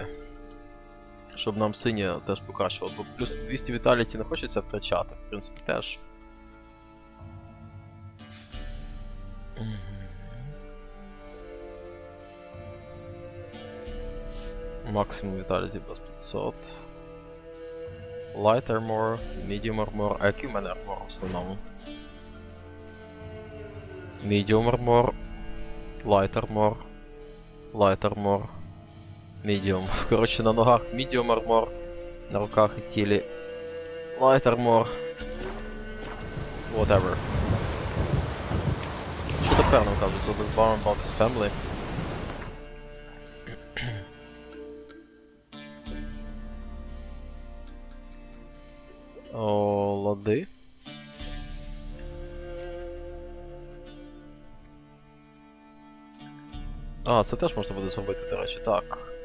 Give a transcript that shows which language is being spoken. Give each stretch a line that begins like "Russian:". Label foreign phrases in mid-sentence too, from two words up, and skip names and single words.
Ukrainian: Щоб нам синє теж покращило. Бо плюс 200 віталіті не хочеться втрачати, в принципі, теж. Максимум віталіті плюс 500.
English: Light armor, medium armor.
Ukrainian: А який в мене армор в основному?
English: Medium armor, light armor, light armor, medium.
Ukrainian: Коротше, на ногах
English: medium armor,
Ukrainian: на руках і тілі
English: light armor. Whatever.
Ukrainian: Що тепер нам кажуть?
English: So the barn about his family.
Ukrainian: О, лади. А, це теж можна буде зробити, до речі, так.